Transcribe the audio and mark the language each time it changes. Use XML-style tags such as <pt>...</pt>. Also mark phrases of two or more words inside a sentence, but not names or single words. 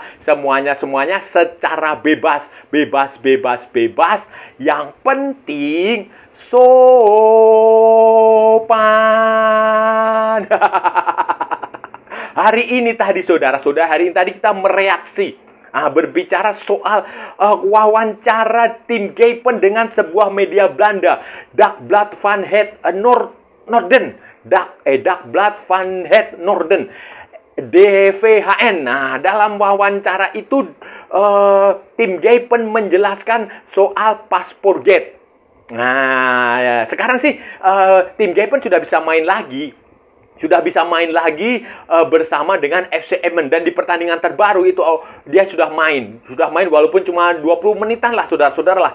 <id>Semuanya secara bebas. Yang penting sopan. Hari ini tadi kita mereaksi, berbicara soal wawancara tim Gapen dengan sebuah media Belanda, Dagblad van het Noorden, Dagblad van het Noorden, DVHN. Dalam wawancara itu tim Gapen menjelaskan soal Paspoortgate. Sekarang sih tim Gapen sudah bisa main lagi bersama dengan FC Emmen, dan di pertandingan terbaru itu dia sudah main walaupun cuma 20 menitan lah, saudara-saudara lah.</id>